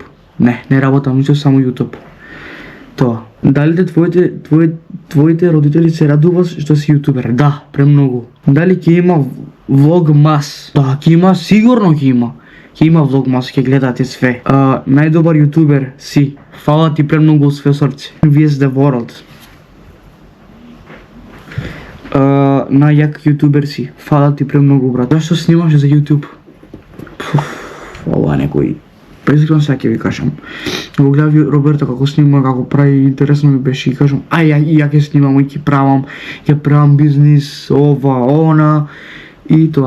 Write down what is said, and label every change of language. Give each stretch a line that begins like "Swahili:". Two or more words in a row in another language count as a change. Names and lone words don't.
Macedonian: Не работам ништо, само YouTube. Тоа. Дали твоите родители се радуваат што си јутубер? Да, премногу. Дали ќе има влогмас? Да, ќе има, сигурно ќе има. Ќе има влогмас, ќе гледате све. Најдобар јутубер си. Фала ти премногу од све срце.
English: Vs the world.
Macedonian: Најак јутубер си. Фала ти премногу, брат. Зашто снимаш за YouTube? Ова некој преискрено сега ќе ви кажам. Го гледав Роберто како снима, како прави, интересно ми беше и кажам, ја ќе снимам и ќе правам бизнис, ова, она и тоа.